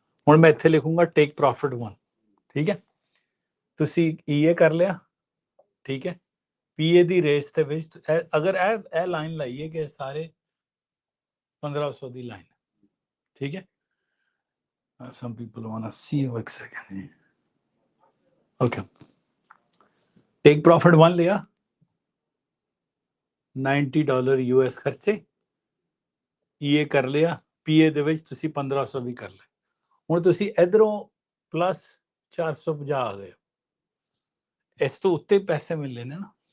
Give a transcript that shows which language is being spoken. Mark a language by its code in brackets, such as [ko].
[pa] ਹੁਣ ਮੈਂ ਇੱਥੇ ਲਿਖੂੰਗਾ ਟੇਕ ਪ੍ਰੋਫਿਟ 1, ਠੀਕ ਹੈ। ਤੁਸੀਂ ਈਏ ਕਰ ਲਿਆ, ਠੀਕ ਹੈ। ਪੀਏ ਦੀ ਰੇਸ ਦੇ ਵਿੱਚ ਅਗਰ ਇਹ ਲਾਈਨ ਲਾਈਏ ਕਿ ਸਾਰੇ 1500 ਦੀ ਲਾਈਨ, ਠੀਕ ਹੈ। [en] Some people want to see you एक second. Okay. [pa] Take profit 1 लिया, $90 US ਖਰਚੇ, ਈਏ ਕਰ ਲਿਆ, ਪੀਏ ਦੇ ਵਿੱਚ ਤੁਸੀਂ 1500 ਵੀ ਕਰ ਲਿਆ। ਹੁਣ ਤੁਸੀਂ ਇਧਰੋਂ ਪਲੱਸ 450 ਆ ਗਏ, ਇਸ ਤੋਂ ਉੱਤੇ ਪੈਸੇ ਮਿਲਨੇ ਨੇ ਨਾ।